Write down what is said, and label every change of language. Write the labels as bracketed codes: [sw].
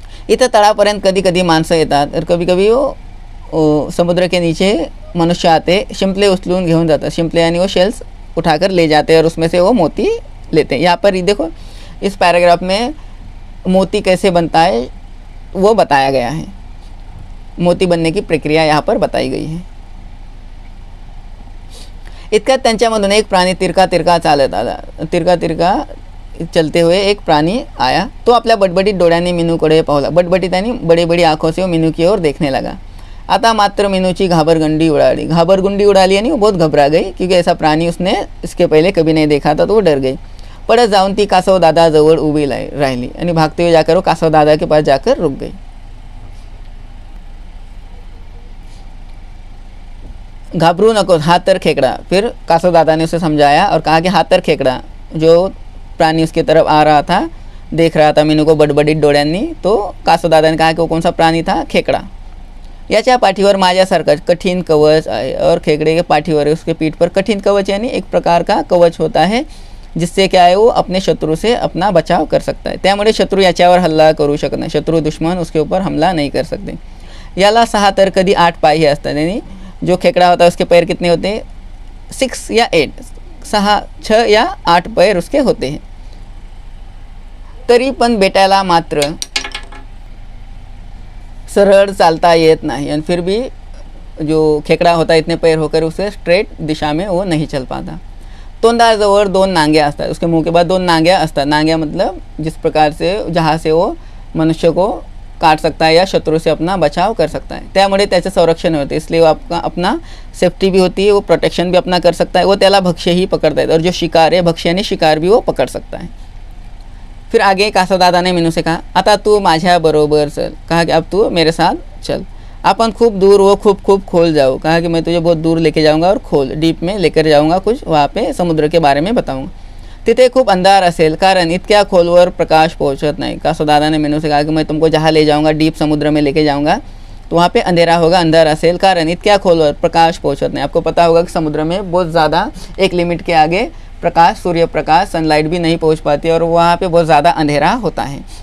[mr] इथं तळापर्यंत कधी कधी माणसं येतात [hi] और कभी कभी वो समुद्र के नीचे मनुष्य आते, [mr] शिंपले उचलून घेऊन जातात. [hi] शिंपले यानी वो शेल्स उठाकर ले जाते हैं और उसमें से वो मोती लेते हैं. यहाँ पर ये देखो इस पैराग्राफ में मोती कैसे बनता है वो बताया गया है. मोती बनने की प्रक्रिया यहाँ पर बताई गई है. [mr] इतक्यात त्यांच्यामधून एक प्राणी [hi] तिरका तिरका चालत आला. तिरका तिरका चलते हुए एक प्राणी आया. [mr] तो आपल्या बटबटीत डोळ्यांनी मीनूकडे पाहला. [hi] बटबटीत यानी बड़ी बड़ी आँखों से वो मीनू की ओर देखने लगा. [mr] आता मात्र मीनूची घाबरगंडी उड़ाली. [hi] घाबरगुंडी उड़ाली यानी वो बहुत घबरा गई, क्योंकि ऐसा प्राणी उसने इसके पहले कभी नहीं देखा था, तो वो डर गई. [mr] पड़त जाऊन ती कासव दादा जवळ उभी राहिली आणि [hi] भागते हुए जाकर वो कासव दादा के पास जाकर रुक गई. [mr] घाबरू नको, हाथ तर खेकड़ा. [hi] फिर कासव दादा ने उसे समझाया और कहा कि हाथ तर खेकड़ा. जो प्राणी उसकी तरफ आ रहा था, देख रहा था मीनू को बडबडीत डोळ्यांनी, तो कासव दादा ने कहा कि वो कौन सा प्राणी था, खेकड़ा. [mr] याच्या पाठीवर माझ्यासारखं कठिन कवच आहे. [hi] और खेकड़े के पाठीवर उसके पीठ पर कठिन कवच यानी एक प्रकार का कवच होता है, जिससे क्या है वो अपने शत्रु से अपना बचाव कर सकता है. [mr] त्यामुळे शत्रु याच्यावर हल्ला करू शकत नाही. [hi] शत्रु दुश्मन उसके ऊपर हमला नहीं कर सकते. [mr] याला 6 तर कधी 8 पाय ही असतात. [hi] यानी जो खेकड़ा होता है उसके पैर कितने होते हैं, 6 या 8, 6 या 8 पैर उसके होते हैं. [mr] तरी पण बेटाला मात्र सरळ चालता येत नाही. [hi] और फिर भी जो खेकड़ा होता है इतने पैर होकर उसे स्ट्रेट दिशा में वो नहीं चल पाता. [mr] तोंडाजवळ 2 नांग्या असतात. [hi] उसके मुंह के बाद 2 नांग्या असतात. नांग्या मतलब जिस प्रकार से जहाँ से वो मनुष्य को काट सकता है या शत्रु से अपना बचाव कर सकता है. [mr] त्यामुळे त्याचं संरक्षण होते, [hi] इसलिए वो आपका अपना सेफ्टी भी होती है, वो प्रोटेक्शन भी अपना कर सकता है. वो त्याला भक्ष्य ही पकड़ता है और जो शिकार है भक्ष्य यानी शिकार भी वो पकड़ सकता है. फिर आगे कासव दादा ने मीनू से कहा, [mr] आता तू माझ्या बरोबर चल. [hi] कहा कि अब तू मेरे साथ चल. अपन खूब दूर वो खूब खोल जाओ. कहा कि मैं तुझे बहुत दूर लेके जाऊंगा और खोल डीप में लेकर जाऊंगा, कुछ वहाँ पे समुद्र के बारे में बताऊंगा. [mr] तिथे खूप अंधार असेल, कारण इतक्या खोलवर प्रकाश पहुंचत नाही. [hi] कासव दादा ने मीनू से कहा कि मैं तुमको जहाँ ले जाऊंगा, डीप समुद्र में लेके जाऊंगा, तो वहाँ पे अंधेरा होगा, अंदर असेल, कारण इतक्या खोलवर प्रकाश पहुंचत नहीं. आपको पता होगा कि समुद्र में बहुत ज़्यादा एक लिमिट के आगे प्रकाश, सूर्य प्रकाश, सनलाइट भी नहीं पहुंच पाती और वहाँ पे बहुत ज़्यादा अंधेरा होता है.